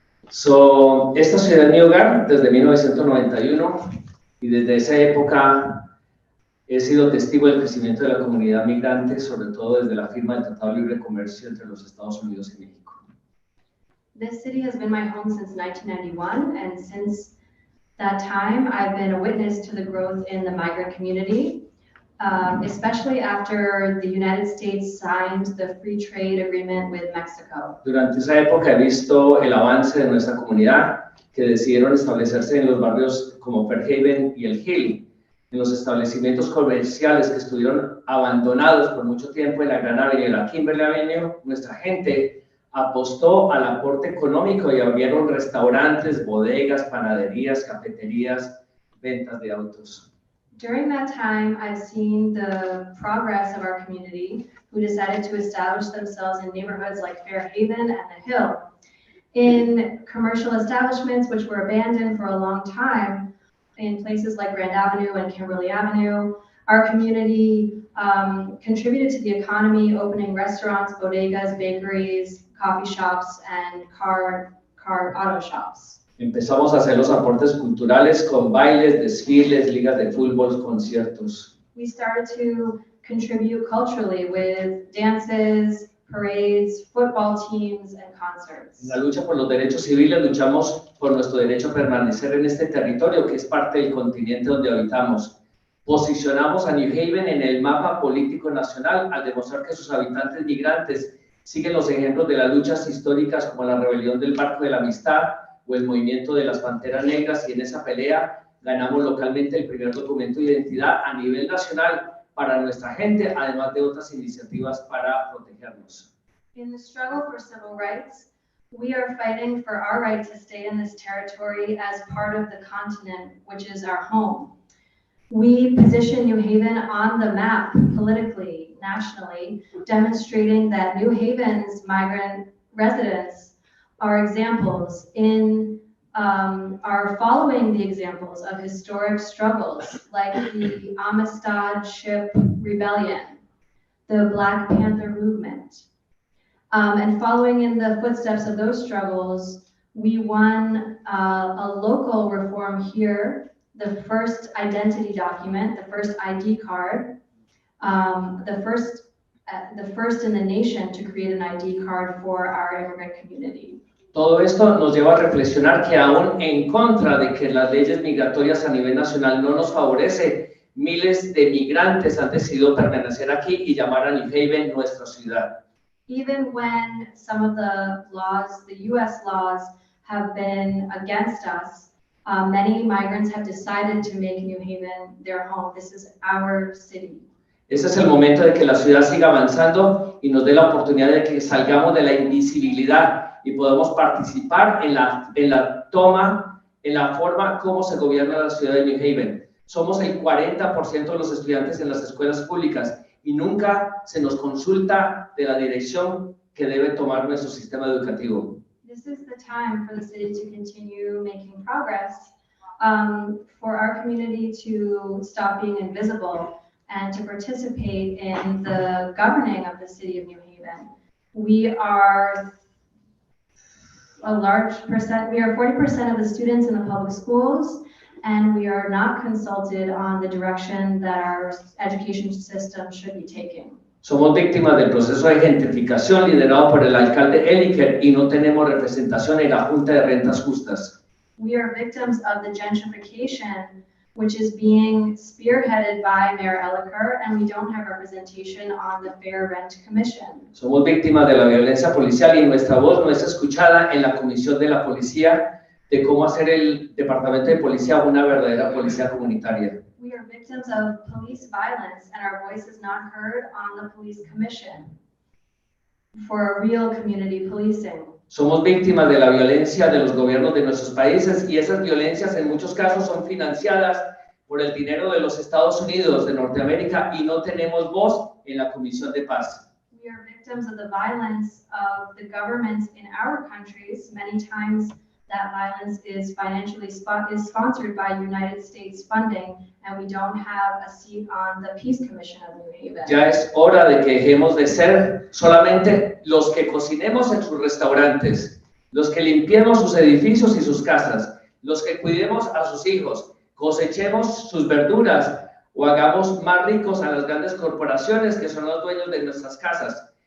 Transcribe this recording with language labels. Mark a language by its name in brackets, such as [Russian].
[Spanish] So, esta ciudad es mi hogar desde 1991 y desde esa época he sido testigo del crecimiento de la comunidad migrante, sobre todo desde la firma del Tratado de Libre Comercio entre los Estados Unidos y México. [English] This city has been my home since 1991, and since that time, I've been a witness to the growth in the migrant community, especially after the United States signed the free trade agreement with Mexico. [Spanish] Durante esa época he visto el avance de nuestra comunidad, que decidieron establecerse en los barrios como Fairhaven y El Hill, en los establecimientos comerciales que estuvieron abandonados por mucho tiempo en la Gran Avenue y la Kimberly Avenue. Nuestra gente apostó al aporte económico y abrieron restaurantes, bodegas, panaderías, cafeterías, ventas de autos. [English] During that time, I've seen the progress of our community, who decided to establish themselves in neighborhoods like Fairhaven and the Hill. In commercial establishments which were abandoned for a long time, in places like Grand Avenue and Kimberly Avenue, our community contributed to the economy, opening restaurants, bodegas, bakeries, coffee shops, and auto shops. [Spanish] Empezamos a hacer los aportes culturales con bailes, desfiles, ligas de fútbol, conciertos. [English] We started to contribute culturally with dances, parades, football teams, and concerts. [Spanish] En la lucha por los derechos civiles luchamos por nuestro derecho a permanecer en este territorio que es parte del continente donde habitamos. Posicionamos a New Haven en el mapa político nacional al demostrar que sus habitantes migrantes siguen los ejemplos de las luchas históricas como la rebelión del Barco de la Amistad o el movimiento de las Panteras Negras, y en esa pelea ganamos localmente el primer documento de identidad a nivel nacional para nuestra gente, además de otras iniciativas para protegernos. [English] In the struggle for civil rights, we are fighting for our right to stay in this territory as part of the continent, which is our home. We position New Haven on the map politically, nationally, demonstrating that New Haven's migrant residents are examples are following the examples of historic struggles like the Amistad Ship Rebellion, the Black Panther movement. And following in the footsteps of those struggles, we won a local reform here, the first identity document, the first ID card, the first in the nation to create an ID card for our immigrant community. [Spanish] Todo esto nos lleva a reflexionar que aún en contra de que las leyes migratorias a nivel nacional no nos favorece, miles de migrantes han decidido permanecer aquí y llamar a New Haven nuestra ciudad. [English] Even when some of the laws, the US laws, have been against us, many migrants have decided to make New Haven their home. This is our city. [Spanish] Ese es el momento de que la ciudad siga avanzando y nos dé la oportunidad de que salgamos de la invisibilidad y podamos participar en la toma, en la forma como se gobierna la ciudad de New Haven. Somos el 40% de los estudiantes en las escuelas públicas y nunca se nos consulta de la dirección que debe tomar nuestro sistema educativo. [English] This is the time for the city to continue making progress, for our community to stop being invisible and to participate in the governing of the city of New Haven. We are a large percent, we are 40% of the students in the public schools, and we are not consulted on the direction that our education system should be taking. [Spanish] Somos víctimas del proceso de gentrificación liderado por el alcalde Eliker y no tenemos representación en la Junta de Rentas Justas. [English] We are victims of the gentrification, which is being spearheaded by Mayor Eliker, and we don't have representation on the Fair Rent Commission. [Spanish] Somos víctimas de la violencia policial y nuestra voz no es escuchada en la Comisión de la Policía de cómo hacer el Departamento de Policía una verdadera policía comunitaria. [English] We are victims of police violence, and our voice is not heard on the Police Commission for a real community policing. [Spanish] Somos víctimas de la violencia de los gobiernos de nuestros países y esas violencias en muchos casos son financiadas por el dinero de los Estados Unidos de Norteamérica y no tenemos voz en la Comisión de Paz. [English] We are victims of the violence of the governments in our countries. Many times that violence is financially sponsored by United States funding, and we don't have a seat on the Peace Commission of New Haven. [Spanish] Ya es hora de que dejemos de ser solamente los que cocinemos en sus restaurantes, los que limpiemos sus edificios y sus casas, los que cuidemos a sus hijos, cosechemos sus verduras o hagamos más ricos a las grandes corporaciones que son los dueños de nuestras casas.